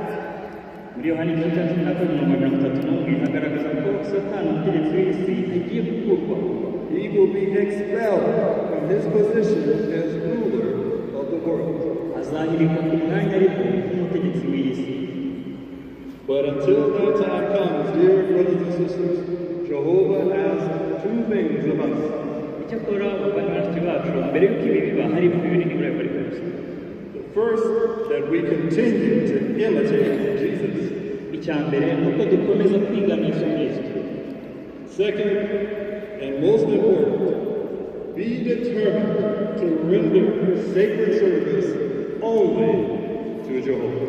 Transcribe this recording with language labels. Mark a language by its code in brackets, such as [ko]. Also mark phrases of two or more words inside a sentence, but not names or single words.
[rw] Muri Yohana igice cya 13:31 hagaragaza ko Satani umutegetsi w'isi agiye gukurwaho. [en] He will be expelled from his position as ruler of the world. [rw] Azahirikwa ku mwanya ariko nk'umutegetsi w'isi. [en] But until that time comes, dear brothers and sisters, Jehovah has two things of us. [rw] Icyakora abanywanyi bacu mbere y'uko ibi biba hari bibiri nibura bari kuza. [en] First, that we continue to imitate Jesus. [rw] Icyambere nuko dukomeza kwigana Yesu Kristo. [en] Second, and most important, be determined to render sacred service only to Jehovah.